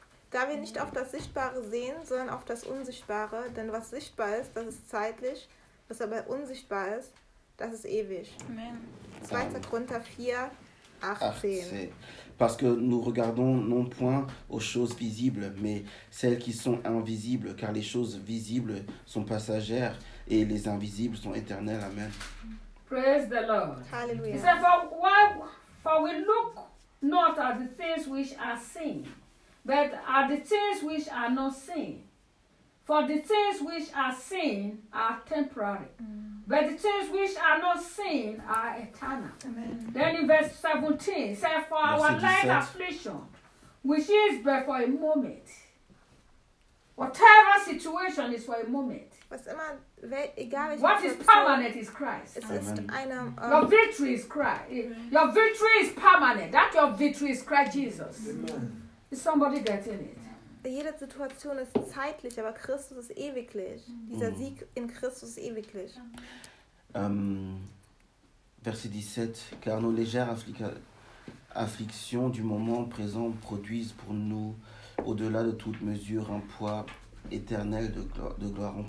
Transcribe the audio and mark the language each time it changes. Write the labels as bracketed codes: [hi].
[de] Da wir nicht auf das Sichtbare sehen, sondern auf das Unsichtbare, denn was sichtbar ist, das ist zeitlich, was aber unsichtbar ist, das ist ewig. Amen. 2. Korinther 4, 18. [fr] parce que nous regardons non point aux choses visibles, mais celles qui sont invisibles, car les choses visibles sont passagères et les invisibles sont éternelles. Amen. [en] Praise the Lord. Hallelujah. He said, for we look not at the things which are seen, but at the things which are not seen. For the things which are seen are temporary, but the things which are not seen are eternal. Amen. Then in verse 17, it says, for our light affliction, which is but for a moment, whatever situation is for a moment. What is permanent is Christ. Amen. Your victory is Christ. Amen. Your victory is permanent. That your victory is Christ Jesus. Amen. Is somebody getting it? [de] Jede Situation ist zeitlich, aber Christus ist ewiglich. Dieser Sieg in Christus ist ewiglich. [fr] Verset 17. Car nos légères afflictions du moment présent produisent pour nous, au-delà de toute mesure, un poids éternel de gloire.